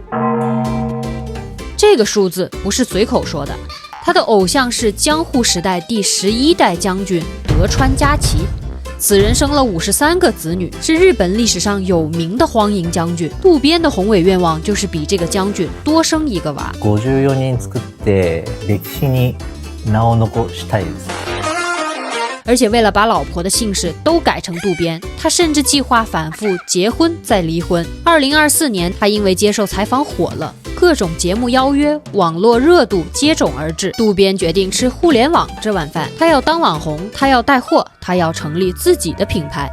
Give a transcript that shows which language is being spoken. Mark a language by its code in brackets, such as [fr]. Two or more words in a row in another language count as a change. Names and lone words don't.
[zh] 这个数字不是随口说的，他的偶像是江户时代第11代将军德川家齐，此人生了53个子女，是日本历史上有名的荒淫将军。渡边的宏伟愿望就是比这个将军多生1个娃。 [ja] 54人作って歴史に名を残したいです。 [zh] 而且为了把老婆的姓氏都改成渡边，他甚至计划反复结婚再离婚。2024年，他因为接受采访火了，各种节目邀约，网络热度接踵而至。渡边决定吃互联网这碗饭，他要当网红，他要带货，他要成立自己的品牌。